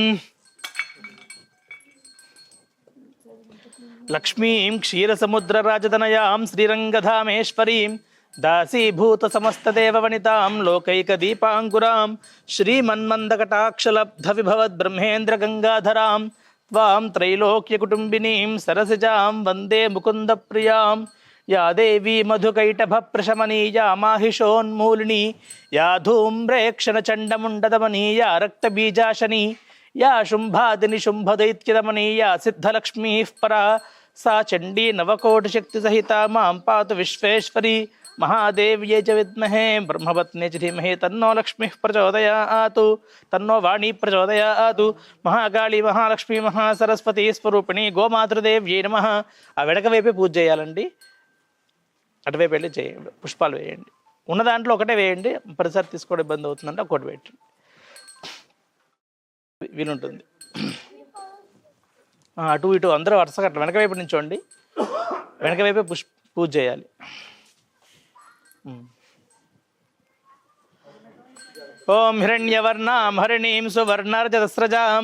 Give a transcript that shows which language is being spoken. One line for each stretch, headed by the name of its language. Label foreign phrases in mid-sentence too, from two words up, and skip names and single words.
Sanskrit: లక్ష్మీం క్షీరసముద్రరాజతనయాం శ్రీరంగధామేశ్వరీం దాసీభూతసమస్తదేవవనితాం లోకైకదీపాంకురాం శ్రీమన్మందకటాక్షలబ్ధవిభవద్బ్రహ్మేంద్రగంగాధరాం త్వాం త్రైలోక్యకుటుంబినీం సరసిజాం వందే ముకుందప్రియాం యా దేవీ మధుకైటభప్రశమనీయా మాహిషోన్మూలిని యా ధూమ్రేక్షణచండముండదమనీయా రక్తబీజాశని యా శుంభాదినిశుంభదైత్యదమనీయా సిద్ధలక్ష్మీః పరా सा चंडी नवकोटिशक्ति सहिता मां पातु विश्वेश्वरी महादेव्यै च विद्महे ब्रह्मपत्न्यै च धीमहि तन्नो लक्ष्मीः प्रचोदयातु तन्नो वाणी प्रचोदयातु महाकाళీ మహాలక్ష్మి మహాసరస్వతి స్వరూపిణి గోమాతృదేవ్యై నమః
Telugu: ఆ వెనక వైపే పూజ చేయాలండి అటువైపు వెళ్ళి చేయండి పుష్పాలు వేయండి ఉన్న దాంట్లో ఒకటే వేయండి పరిసర తీసుకోవడం ఇబ్బంది అవుతుందంటే ఒకటి పెట్టండి వీలుంటుంది అటు ఇటు అందరూ వరుసగా అట్లా వెనక వైపు నుంచోండి వెనక వైపే పూజ చేయాలి
Sanskrit: ఓం హిరణ్యవర్ణాం హరిణీం సువర్ణర్జతస్రజాం